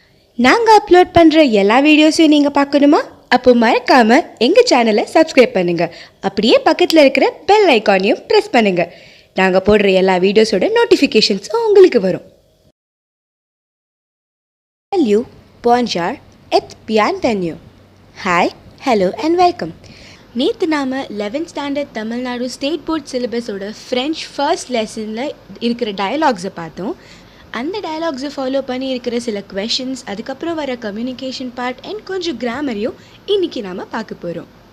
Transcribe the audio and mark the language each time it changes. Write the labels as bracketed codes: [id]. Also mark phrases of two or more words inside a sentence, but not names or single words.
[ta] நாங்கள் அப்லோட் பண்ணுற எல்லா வீடியோஸையும் நீங்கள் பார்க்கணுமா? அப்போ மறக்காமல் எங்கள் சேனலை சப்ஸ்கிரைப் பண்ணுங்கள். அப்படியே பக்கத்தில் இருக்கிற [en] bell icon [ta] ப்ரெஸ் பண்ணுங்கள். நாங்கள் போடுற எல்லா வீடியோஸோட நோட்டிஃபிகேஷன்ஸும் உங்களுக்கு வரும். [fr] Hello, bonjour, et bienvenue. [en] Hi, hello and welcome. [ta] நேற்று நாம் [en] 11th standard Tamil Nadu State Board syllabus French first lesson [ta] இருக்கிற டயலாக்ஸை பார்த்தோம். அந்த [en] dialogues follow [ta] பண்ணி இருக்கிற சில கொஷின்ஸ், அதுக்கப்புறம் வர [en] communication part and [ta] கொஞ்சம் கிராமரையும் இன்றைக்கி நாம் பார்க்க போகிறோம்.